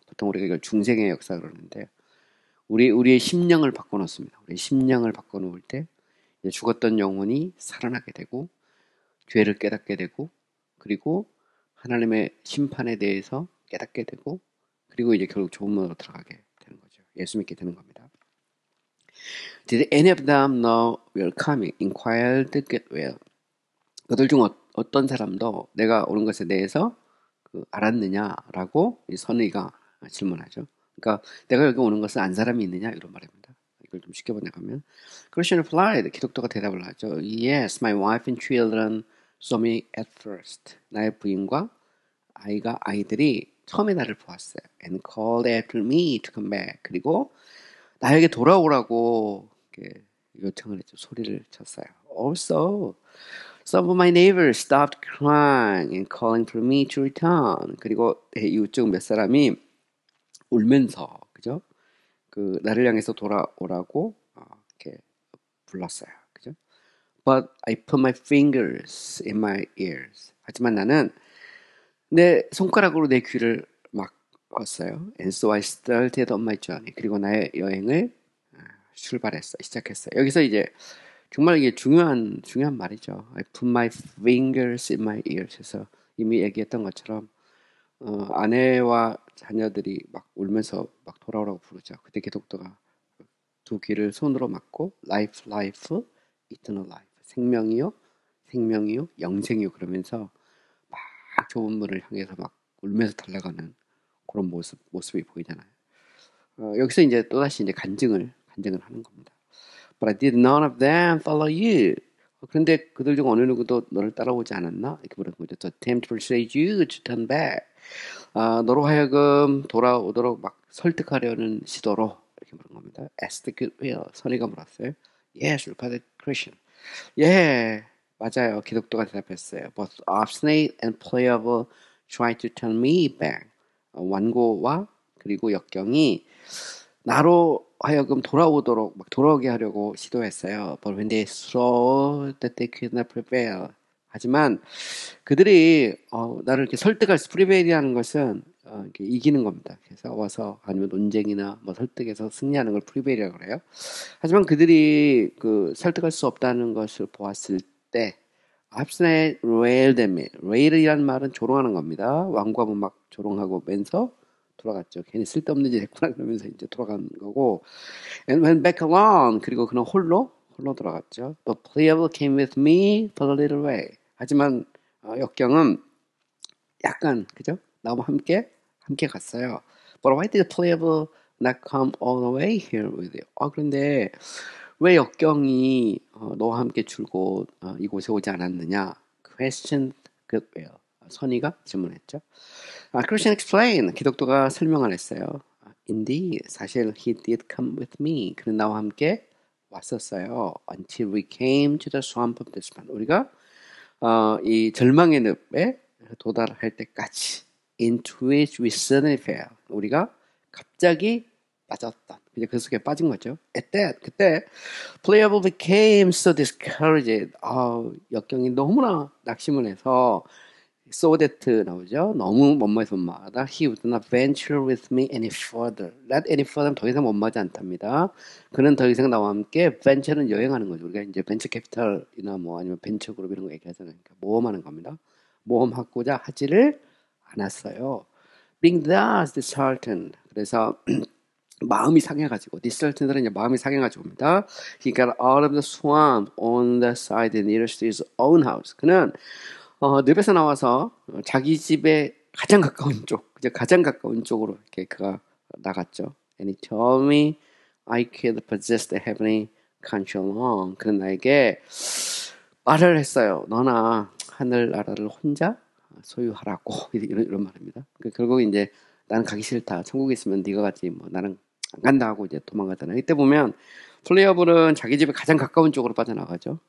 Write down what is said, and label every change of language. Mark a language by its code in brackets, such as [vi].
[ko] 보통 우리가 이걸 중생의 역사 그러는데 우리의 심령을 바꿔놓습니다. 우리의 심령을 바꿔놓을 때 이제 죽었던 영혼이 살아나게 되고 죄를 깨닫게 되고 그리고 하나님의 심판에 대해서 깨닫게 되고 그리고 이제 결국 좋은 문으로 들어가게 되는 거죠. 예수 믿게 되는 겁니다. [en] Did any of them know we were coming? Inquired Goodwill. [ko] 그들 중 어떤 사람도 내가 오는 것에 대해서 알았느냐라고 이 선의가 질문하죠. 그러니까 내가 여기 오는 것을 안 사람이 있느냐 이런 말입니다. 이걸 좀 쉽게 번역하면 [en] Christian replied. [ko] 기독교가 대답을 하죠. [en] Yes, my wife and children saw me at first. [ko] 나의 부인과 아이들이 처음에 나를 보았어요. [en] And called after me to come back. [ko] 그리고 나에게 돌아오라고 요청을 했죠. 소리를 쳤어요. [en] Also, some of my neighbors stopped crying and calling for me to return. [ko] 그리고 이웃 중 몇 사람이 울면서 그죠? 나를 향해서 돌아오라고 이렇게 불렀어요. 그죠? [en] But I put my fingers in my ears. [ko] 하지만 나는 내 손가락으로 내 귀를 막았어요. [en] And so I started on my journey. [ko] 그리고 나의 여행을 시작했어요. 여기서 이제 정말 이게 중요한 말이죠. [en] I put my fingers in my ears. [ko] 해서 이미 얘기했던 것처럼 아내와 자녀들이 막 울면서 막 돌아오라고 부르죠. 그때 기독교가 두 귀를 손으로 막고 [en] life, eternal life. [ko] 생명이요, 영생이요 그러면서 막 좁은 문을 향해서 막 울면서 달려가는 그런 모습이 보이잖아요. 여기서 이제 또다시 이제 간증을 하는 겁니다. [en] But I did none of them follow you. [ko] 그런데 그들 중 어느 누구도 너를 따라오지 않았나? 이렇게 물은 거죠. [en] To attempt to persuade you to turn back. [ko] 너로 하여금 돌아오도록 막 설득하려는 시도로 이렇게 물은 겁니다. [en] As the good will. [ko] 선의가 물었어요. [en] Yes, replied Christian. [ko] 예, 맞아요. 기독교가 대답했어요. [en] Both obstinate and pliable tried to turn me back. [ko] 완고와 그리고 역경이 나로 하여금 돌아오게 하려고 시도했어요. [en] But when they saw that they could not prevail. [ko] 하지만 그들이 나를 이렇게 설득할 prevail이라는 것은 이렇게 이기는 겁니다. 싸워서 아니면 논쟁이나 뭐 설득해서 승리하는 걸 프리베일이라고 그래요. 하지만 그들이 그 설득할 수 없다는 것을 보았을 때 [en] obstinate railed at me. [ko] rail이란 말은 조롱하는 겁니다. 왕과은 막 조롱하고 면서 돌아갔죠. 괜히 쓸데없는 짓 했구나 그러면서 이제 돌아간 거고. [en] And went back alone. [ko] 그리고 그는 홀로 돌아갔죠. [en] But Pliable came with me for a little way. [ko] 하지만 역경은 약간 그죠? 나와 함께 갔어요. [en] But why did Pliable not come all the way here with you? [ko] 그런데 왜 역경이 너와 함께 줄곧 이곳에 오지 않았느냐? [en] Question Goodwill. [ko] 선의가 질문했죠. [en] Christian explained. [ko] 기독교가 설명을 했어요. [en] Indeed, [ko] 사실 [en] he did come with me. [ko] 그는 나와 함께 왔었어요. [en] Until we came to the swamp of despair. [ko] 우리가 이 절망의 늪에 도달할 때까지. [en] Into which we suddenly fell. [ko] 우리가 갑자기 빠졌던. 이제 그 속에 빠진 거죠. [en] At that, [ko] 그때 [en] Pliable became so discouraged. [ko] 역경이 너무나 낙심을 해서 [en] so that [ko] 나오죠. 너무 못마에서 못마하다. [en] He would not venture with me any further. Not any further [ko] 더 이상 못마지 않답니다. 그는 더 이상 나와 함께 venture는 여행하는 거죠. 우리가 이제 벤처 캐피탈이나 뭐 아니면 벤처 그룹 이런 거 얘기하잖아요. 그러니까 모험하는 겁니다. 모험하고자 하지를 않았어요. [en] Being thus disheartened. [ko] 그래서 마음이 상해가지고 disheartened는 이제 마음이 상해가지고 옵니다. [en] He got out of the swamp on the side nearest to his own house. [ko] 그는 늪에서 나와서 자기 집에 가장 가까운 쪽, 가장 가까운 쪽으로 이렇게 그가 나갔죠. [en] And he told me I could possess the heavenly country alone. [ko] 그는 나에게 말을 했어요. 너나 하늘나라를 혼자 소유하라고 이런 말입니다. 결국 이제 나는 가기 싫다. 천국에 있으면 네가 가지. 뭐 나는 안 간다 하고 이제 도망가잖아요. 이때 보면 플레이어블은 자기 집에 가장 가까운 쪽으로 빠져나가죠.